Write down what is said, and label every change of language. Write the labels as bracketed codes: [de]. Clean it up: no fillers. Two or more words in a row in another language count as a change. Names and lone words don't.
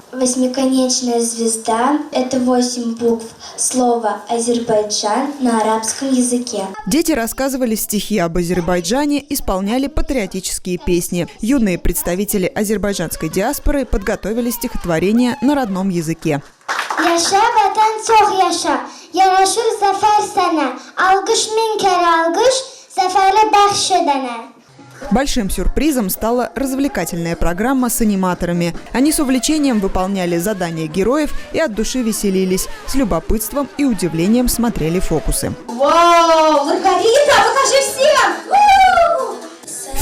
[ru] Восьмиконечная звезда – это 8 букв слова «Азербайджан» на арабском языке. Дети рассказывали стихи об Азербайджане, исполняли патриотические песни. Юные представители азербайджанской диаспоры подготовили стихотворение на родном языке. [az] Yaşa vatan çok yaşa, yaraşır zafer sana, algış min kere algış, zafere bəxş edene. [ru] Большим сюрпризом стала развлекательная программа с аниматорами. Они с увлечением выполняли задания героев и от души веселились. С любопытством и удивлением смотрели фокусы. Вау, Маргарита, покажи всем!